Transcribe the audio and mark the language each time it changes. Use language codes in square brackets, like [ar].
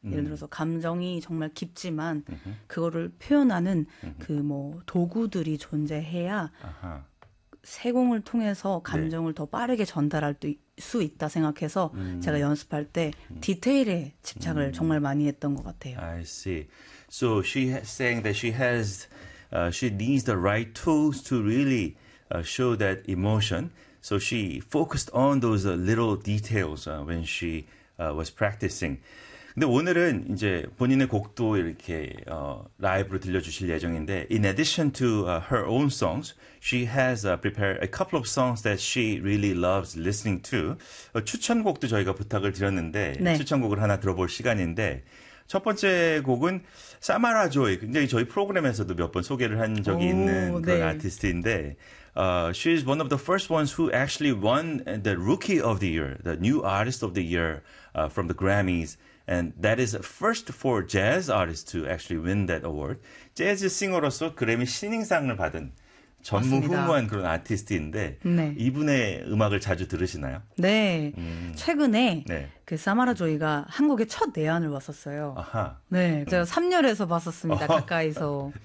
[ko] 예를 들어서 감정이 정말 깊지만 그거를 표현하는 그 뭐 도구들이 존재해야 아하. 세공을 통해서 감정을 네. 더 빠르게 전달할 수 있다 생각해서 제가 연습할 때 디테일에 집착을 정말 많이 했던 것 같아요. [en] I see. So she has saying that she has, she needs the right tools to really show that emotion. So she focused on those little details when she was practicing. [ko] 근데 오늘은 이제 본인의 곡도 이렇게 라이브로 들려주실 예정인데 [en] in addition to her own songs, she has prepared a couple of songs that she really loves listening to. [ko] 추천곡도 저희가 부탁을 드렸는데 네. 추천곡을 하나 들어볼 시간인데 첫 번째 곡은 사마라 조이. 굉장히 저희 프로그램에서도 몇 번 소개를 한 적이 있는 그런 네. 아티스트인데 [en] She's one of the first ones who actually won the Rookie of the Year, the New Artist of the Year from the Grammys. And that is a first for jazz artists to actually win that award. [ko] 재즈 싱어로서 그래미 신인상을 받은 전무후무한 맞습니다. 그런 아티스트인데 네. 이분의 음악을 자주 들으시나요? 네. 최근에 네. 그 사마라 조이가 한국에 첫 내한을 왔었어요. 아하. 네. 제가 3열에서 봤었습니다. 어허. 가까이서.